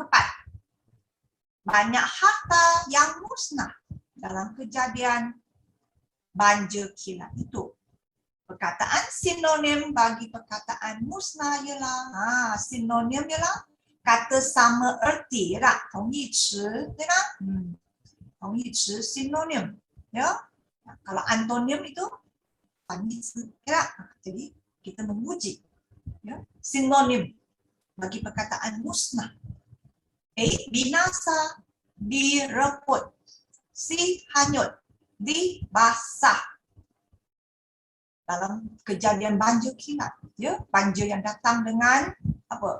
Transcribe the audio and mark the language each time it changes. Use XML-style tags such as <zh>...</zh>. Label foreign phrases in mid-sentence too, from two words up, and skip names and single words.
<ms>Banyak harta yang musnah dalam kejadian banjir kilat itu. Perkataan sinonim bagi perkataan musnah ialah sinonim ialah kata sama erti, ya tak?</ms> <zh>同义词，对吗？同义词</zh> <ms>sinonim, ya. Kalau antonim itu 反义词, ya tak? Jadi kita menguji, ya, sinonim bagi perkataan musnah. A. Binasa, direput. C. Hanyut, dibasah. Dalam kejadian banjir kilat, ya, banjir yang datang dengan apa?</ms>